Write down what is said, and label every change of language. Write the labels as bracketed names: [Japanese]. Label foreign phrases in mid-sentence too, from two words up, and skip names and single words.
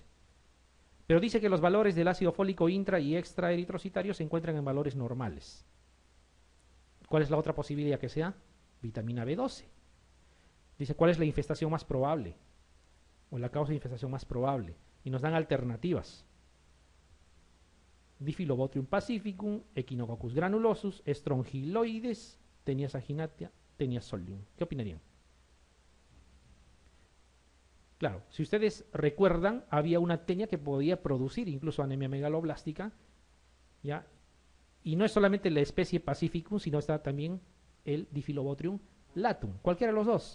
[Spanish] Pero dice que los valores del ácido fólico intra y extra eritrocitario se encuentran en valores normales. ¿Cuál es la otra posibilidad que sea? Vitamina B12. Dice, ¿cuál es la infestación más probable? O la causa de infestación más probable. Y nos dan alternativas. Diphyllobotrium pacificum, Echinococcus granulosus, Strongyloides, Taenia saginatia, Taenia solium. ¿Qué opinarían? Claro, si ustedes recuerdan, había una tenia que podía producir incluso anemia megaloblástica, ¿ya? Y no es solamente la especie pacificum, sino está también el Diphyllobotrium latum, cualquiera de los dos.